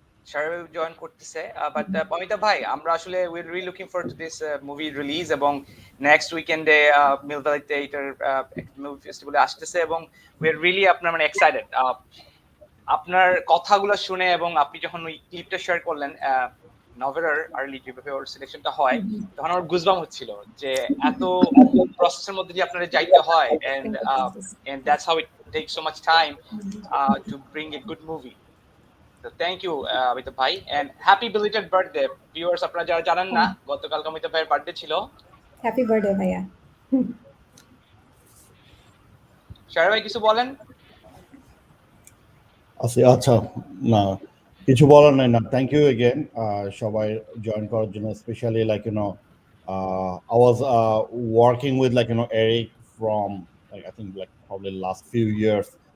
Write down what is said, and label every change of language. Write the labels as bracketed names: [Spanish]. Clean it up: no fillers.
[Bangla] Shahryar join করতেছে, but Amitabh ভাই, আমরা আসলে [English] we're really looking forward to this movie release, [Bangla] এবং [English] next weekend [Bangla] এ মিলভালিতে এটার মুভি ফেস্টিভ্যালে আসতেছে, এবং we're really আপনার মানে এক্সাইটেড আপনার কথাগুলো শুনে। এবং আপনি যখন ওই ক্লিপটা শেয়ার করলেন নভেরার আর্লি যেভাবে ওর সিলেকশনটা হয়, তখন আমার গুজবাম হচ্ছিল যে এত প্রসেসের মধ্যে দিয়ে আপনাদের যাইতে হয়, [English] and that's how it takes so much time to bring a good movie. So thank you Amitabh bhai, and happy belated birthday viewers. [Bangla] আপনারা যারা জানেন না, গতকাল অমিতাভ ভাইয়ের বার্থডে ছিল। [English] Happy birthday ভাইয়া। [Bangla] শাহরিয়ার ভাই কিছু বলেন? আচ্ছা, না কিছু বলার নাই। না, [English] thank you again [Bangla] সবাই জয়েন করার জন্য, specially like [English] I was working with Eric from I think probably last few years.